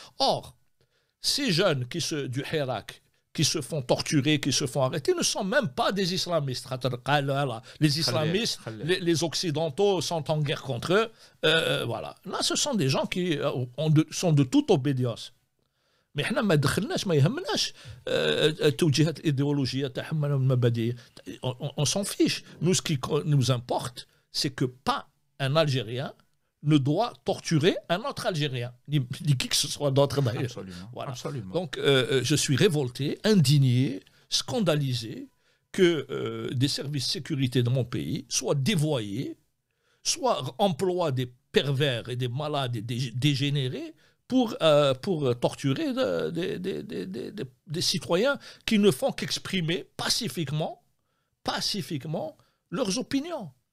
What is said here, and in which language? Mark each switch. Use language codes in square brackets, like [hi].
[fr] Or, ces jeunes du Hirak, qui se font torturer, qui se font arrêter, ne sont même pas des islamistes. Les islamistes, les occidentaux sont en guerre contre eux. Voilà. Là, ce sont des gens qui sont de toute obédience. [ar] Mais احنا ما دخلناش ما يهمناش التوجيهات الإيديولوجية تاعهم المبادئ. [fr] On s'en fiche. Nous, ce qui nous importe, c'est que pas un Algérien ne doit torturer un autre Algérien, ni qui que ce soit d'autre d'ailleurs. Absolument. Voilà. Absolument. Donc, je suis révolté, indigné, scandalisé que des services de sécurité de mon pays soient dévoyés, soient emploient des pervers et des malades et des dégénérés pour torturer des citoyens qui ne font qu'exprimer pacifiquement leurs opinions.